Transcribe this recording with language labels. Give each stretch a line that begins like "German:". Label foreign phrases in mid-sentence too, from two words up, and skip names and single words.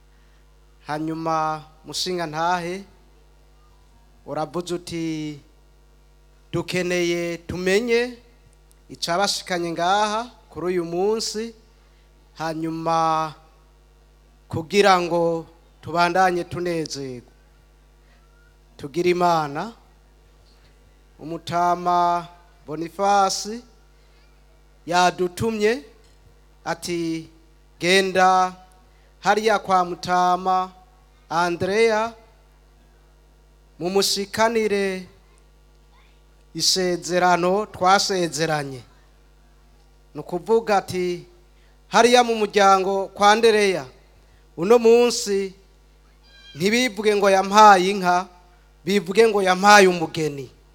Rundi: Hanyuma mushinga ntahe uravuze uti dukeneye tumenye icabashikanye ngaha kuri uyu munsi, hanyuma kugira ngo tubandanye tunezerwa. Tugira Imana. Umutama Bonifasi yadutumye ati genda hariya kwa Mutama Andrea mumushikanire isezerano twasezeranye. Nukuvuga ati hariya mu muryango kwa Andrea uno munsi ntibivuge ngo yampaye inka, bivuge ngo yampaye umugeni.